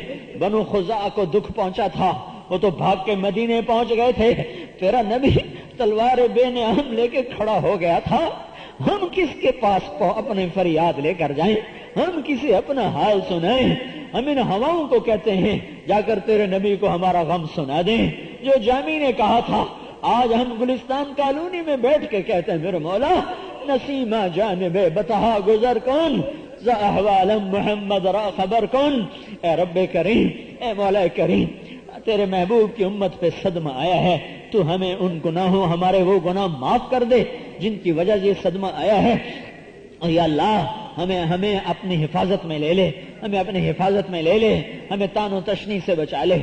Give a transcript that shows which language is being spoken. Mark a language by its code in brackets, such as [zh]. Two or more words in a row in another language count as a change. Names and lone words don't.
[ur] بنو خزاعہ کو دکھ پہنچا تھا، وہ تو بھاگ کے مدینے پہنچ گئے تھے، تیرا نبی تلوار بے نعام لے کے کھڑا ہو گیا تھا، ہم کس کے پاس اپنے فریاد لے کر جائیں، ہم کسی اپنا حال سنائیں؟ ہم ان ہواؤں کو کہتے ہیں جا کر تیرے نبی کو ہمارا غم سنا دیں۔ جو جامی نے کہا تھا، آج ہم گلستان کالونی میں بیٹھ کے کہتے ہیں میرے مولا [fa] نسیمہ جانب بتہا گزر کن ز احوال محمد را خبر کن۔ [ur] اے رب کریم، اے مولا کریم، تیرے محبوب کی امت پہ صدمہ آیا ہے، تو ہمیں ان گناہوں، ہمارے وہ گناہ معاف کر دے جن کی وجہ سے یہ صدمہ آیا ہے، اور یا اللہ ہمیں اپنی حفاظت میں لے لے، ہمیں اپنی حفاظت میں لے لے، ہمیں تان و تشنی سے بچا لے۔